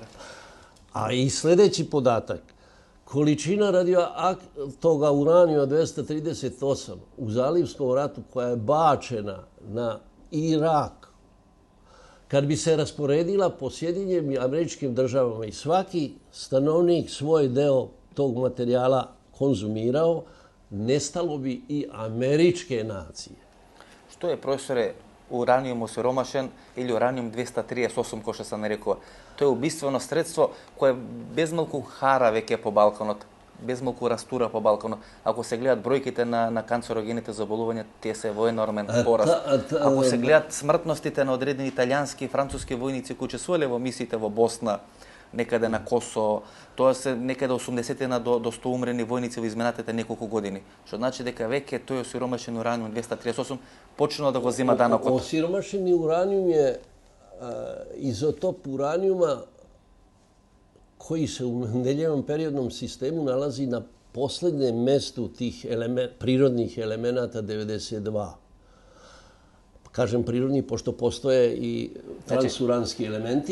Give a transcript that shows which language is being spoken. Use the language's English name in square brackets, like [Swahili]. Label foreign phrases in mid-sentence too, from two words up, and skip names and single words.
[Serbian] A i sljedeći podatak, količina toga uranijuma 238 u Zalivskom ratu koja je bačena na Irak, kad bi se rasporedila po Sjedinjenim Američkim Državama i svaki stanovnik svoj deo tog materijala konzumirao, nestalo bi i američke nacije. [Macedonian] Што е, професоре, ураниум осиромашен или ураниум 238, кој што се нарекува? Тоа е убиствено средство кое безмалку хара веќе по Балканот, безмалку растура по Балканот. Ако се гледат бројките на канцерогените заболувања, тие се во енормен пораст. Ако се гледат смртностите на одредени италијански и француски војници кои учествувале во мисиите во Босна, некаде на Косово, тоа се некаде 80 до 100 умрени војници во изминатите неколку години. Што значи дека веќе тој осиромашен ураниум 238 почнува да го зема данокот. Осиромашени ураниум [Serbian] je izotop uranijuma koji se u Mendeljevom periodnom sistemu nalazi na poslednjem mestu tih prirodnih elemenata 92. Kažem prirodni, pošto postoje i transuranski elementi.